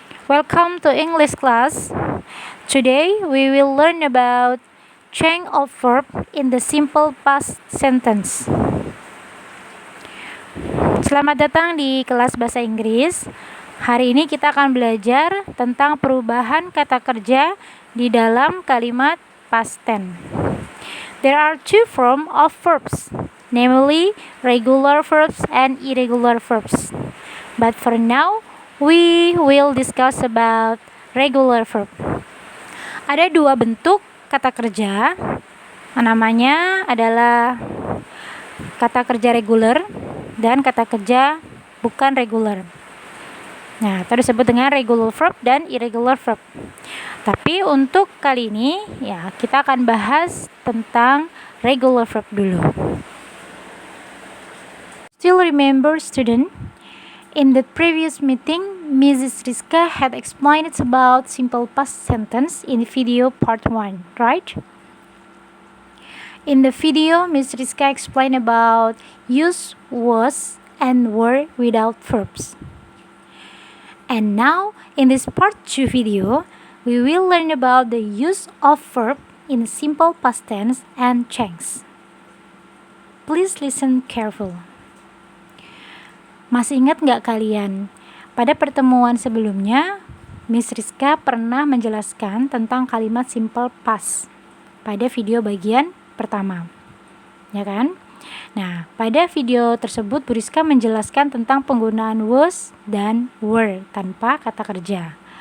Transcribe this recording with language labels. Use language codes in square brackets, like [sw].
[en] Welcome to English class. Today we will learn about change of verb in the simple past sentence. [id] Selamat datang di kelas bahasa Inggris. Hari ini kita akan belajar tentang perubahan kata kerja di dalam kalimat past tense. [en] There are two forms of verbs, namely regular verbs and irregular verbs. But for now, we will discuss about regular verb. [id] Ada dua bentuk kata kerja. Namanya adalah kata kerja reguler dan kata kerja bukan reguler. Nah, itu disebut dengan regular verb dan irregular verb. Tapi untuk kali ini, ya, kita akan bahas tentang regular verb dulu. [en] Still remember, student? In the previous meeting, Mrs. Rizka had explained about simple past sentence in video part 1, right? In the video, Ms. Rizka explained about use was and were without verbs. And now, in this part 2 video, we will learn about the use of verb in simple past tense and tense. Please listen carefully. [id] Masih ingat nggak kalian? Pada pertemuan sebelumnya, Miss Rizka pernah menjelaskan tentang kalimat simple past pada video bagian pertama, ya kan? Nah, pada video tersebut Bu Rizka menjelaskan tentang penggunaan was dan were tanpa kata kerja.